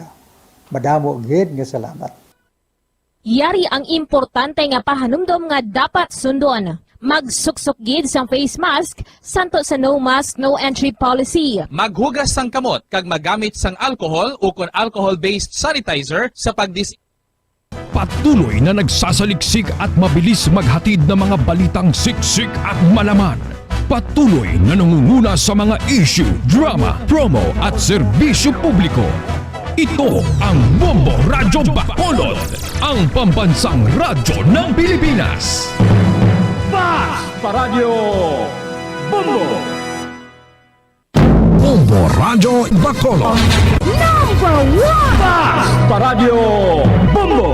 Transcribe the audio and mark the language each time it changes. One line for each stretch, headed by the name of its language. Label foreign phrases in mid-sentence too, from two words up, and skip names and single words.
Hiligaynon: Madamo gid nga salamat. Yari ang importante nga pahanumdom nga dapat sundon. Magsuksok gid sang
English: face mask,
Hiligaynon: santo sa
English: no mask, no entry policy.
Hiligaynon: Maghugas sang kamot kag magamit sang alcohol o kon
English: alcohol-based sanitizer
Hiligaynon: sa
Filipino: Patuloy na nagsasaliksik at mabilis maghatid ng mga balitang siksik at malaman. Patuloy na nangunguna sa mga issue, drama, promo at serbisyo publiko. Ito ang Bombo Radyo Bacolod, ang pambansang radyo ng Pilipinas. Paradyo Bombo! Bombo Radyo Bacolod. Paradyo Bombo!